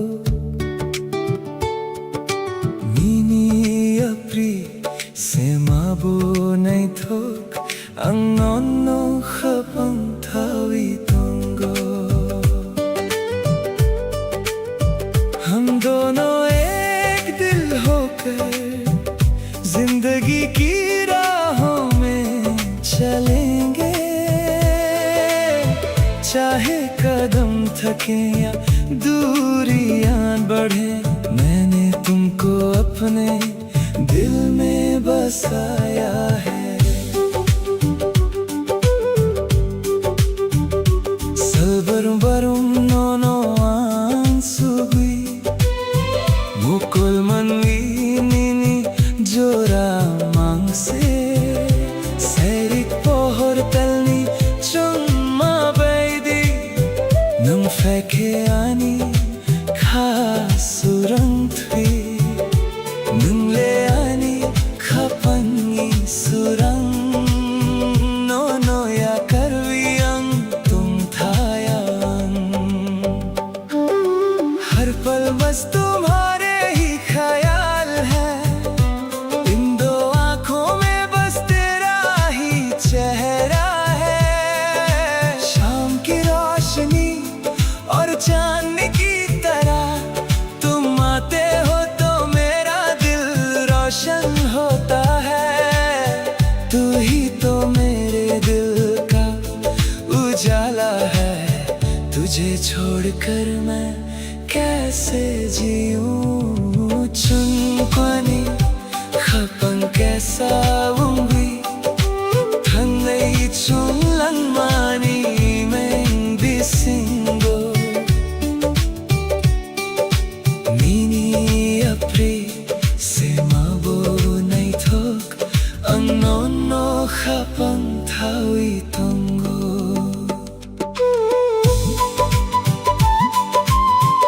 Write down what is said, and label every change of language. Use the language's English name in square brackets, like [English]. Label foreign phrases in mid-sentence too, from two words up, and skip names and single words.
[Kok Borok] Nini apri sema bo nai thok ang onno khapang thawi tongo [Hindi] हम दोनों एक दिल होकर जिंदगी की राहों में चलेंगे चाहे कदम थके या दूरियां बढ़े मैंने तुमको अपने दिल में बसाया है [Kok Borok] Salbarum nono ansugui Mukul manwi nini jora mangse Sairik pohor talni chumma baidi Nang feke ani khasurang thui Nang le ani khapangi surang Nono ya karviang tum thayang [Hindi] हर पल बस तुम्हारे ही ख्याल है इन दो आँखों में बस तेरा ही चेहरा है शाम की रोशनी और चांद की तरह तुम आते हो तो मेरा दिल रोशन होता है तू ही तो मेरे दिल का उजाला है तुझे छोड़कर मैं कैसे जीऊं [Kok Borok] चुनक्वानी खपंग कैसा ungwi Thangnai chung lang mani meng bisingo Nini apri sema bo nai thok ang nono khapang thawi tongo